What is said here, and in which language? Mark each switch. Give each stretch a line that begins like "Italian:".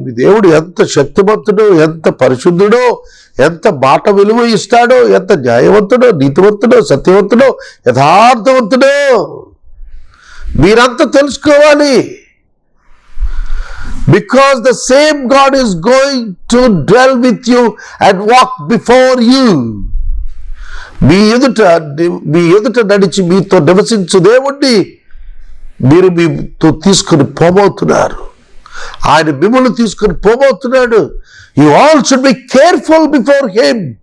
Telugu: మీ దేవుడు ఎంత శక్తివంతుడో, ఎంత పరిశుద్ధుడో, ఎంత మాట విలువ ఇస్తాడో, ఎంత న్యాయవంతుడో, నీతివంతుడో, సత్యవంతుడో, యథార్థవంతుడో మీరంతా తెలుసుకోవాలి.
English: Because the same God is going to dwell with you and walk before you.
Telugu: మీ ఎదుట నడిచి మీతో నివసించు దేవుణ్ణి మీరు మీతో తీసుకుని పోబోతున్నారు. ఆయన మిమ్మల్ని తీసుకుని పోబోతున్నాడు.
English: You all should be careful before him.